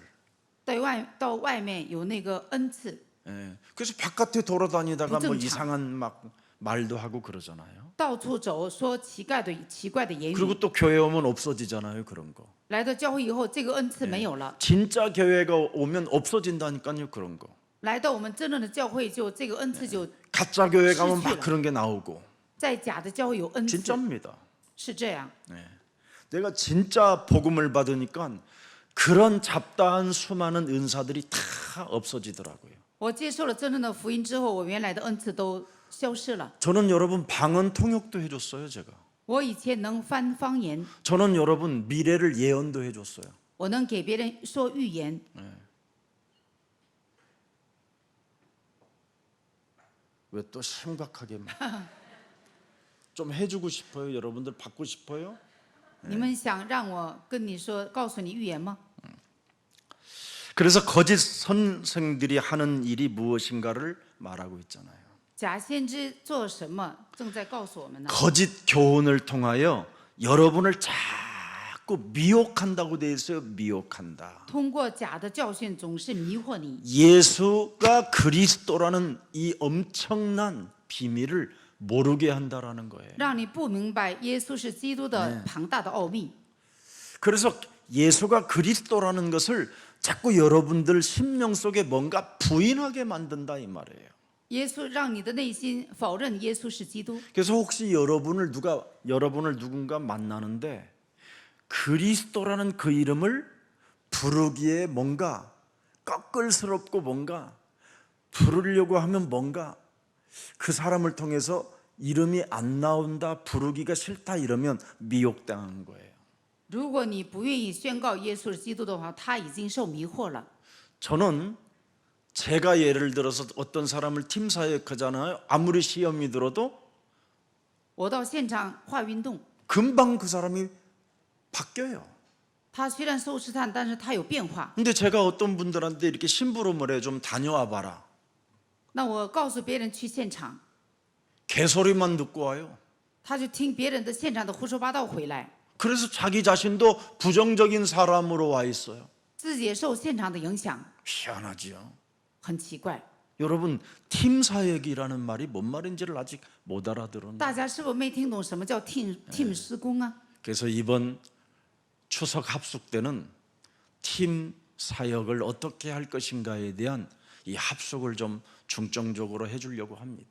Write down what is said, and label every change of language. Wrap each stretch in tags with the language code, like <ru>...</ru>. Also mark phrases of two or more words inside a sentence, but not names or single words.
<zh>到外面有那个恩赐，</zh> <ko>예, 그래서 바깥에 돌아다니다가 뭐 부정차. 이상한 막 말도 하고 그러잖아요.</ko> <zh>到处走说奇怪的言语。</zh> <ko>그리고 또 교회 오면 없어지잖아요, 그런 거.</ko> <zh>来到教会以后，这个恩赐没有了。</zh> <ko>진짜 교회가 오면 없어진다니까요, 그런 거.</ko> <zh>来到我们真正的教会，就这个恩赐就</zh> <ko>가짜 교회 가면</ko> <zh>失去了。</zh> <ko>막 그런 게 나오고.</ko> <zh>在假的教会有恩赐，</zh> <ko>진짜입니다.</ko> <zh>是这样。</zh> <ko>내가 진짜 복음을 받으니까 그런 잡다한 수많은 은사들이 다 없어지더라고요.</ko> <zh>我接受了真正的福音之后，我原来的恩赐都消失了。</zh> <ko>저는 여러분 방언 통역도 해줬어요, 제가.</ko> <zh>我以前能翻方言，</zh> <ko>저는 여러분 미래를 예언도 해줬어요.</ko> <zh>我能给别人说预言。</zh> <ko>왜 또 심각하게 좀 해주고 싶어요? 여러분들 받고 싶어요?</ko> <zh>你们想让我跟你说，告诉你预言吗？</zh> <ko>그래서 거짓 선생들이 하는 일이 무엇인가를 말하고 있잖아요.</ko> <zh>假先知做什么，正在告诉我们呢？</zh> <ko>거짓 교훈을 통하여 여러분을 자꾸 미혹한다고 돼 있어요. 미혹한다.</ko> <zh>通过假的教训，总是迷惑你，</zh> <ko>예수가 그리스도라는 이 엄청난 비밀을 모르게 한다라는 거예요.</ko> <zh>让你不明白耶稣是基督的庞大的奥秘。</zh> <ko>그래서 예수가 그리스도라는 것을 자꾸 여러분들 심령 속에 뭔가 부인하게 만든다 이 말이에요.</ko> <zh>耶稣让你的内心否认耶稣是基督。</zh> <ko>그래서 혹시 여러분을 누군가 만나는데 그리스도라는 그 이름을 부르기에 뭔가 꺼끌스럽고 뭔가 부르려고 하면 뭔가 그 사람을 통해서 이름이 안 나온다, 부르기가 싫다 이러면 미혹당한 거예요.</ko> <zh>如果你不愿意宣告耶稣是基督的话，他已经受迷惑了。</zh> <ko>저는 제가 예를 들어서 어떤 사람을 팀 사역하잖아요. 아무리 시험이 들어도</ko> <zh>我到现场画运动，</zh> <ko>금방 그 사람이 바뀌어요.</ko> <zh>他虽然受试探，但是他有变化。</zh> <ko>근데 제가 어떤 분들한테 이렇게 심부름을 해 좀 다녀와 봐라.</ko> <zh>那我告诉别人去现场，</zh> <ko>개소리만 듣고 와요.</ko> <zh>他就听别人的现场的胡说八道回来，</zh> <ko>그래서 자기 자신도 부정적인 사람으로 와 있어요.</ko> <zh>自己也受现场的影响，</zh> <ko>희한하지요.</ko> <zh>很奇怪。</zh> <ko>여러분 팀 사역이라는 말이 뭔 말인지를 아직 못 알아들었나?</ko> <zh>大家是否没听懂什么叫 team 施工啊？</zh> <ko>그래서 이번 추석 합숙 때는 팀 사역을 어떻게 할 것인가에 대한 이 합숙을 좀 중점적으로 해주려고 합니다.</ko>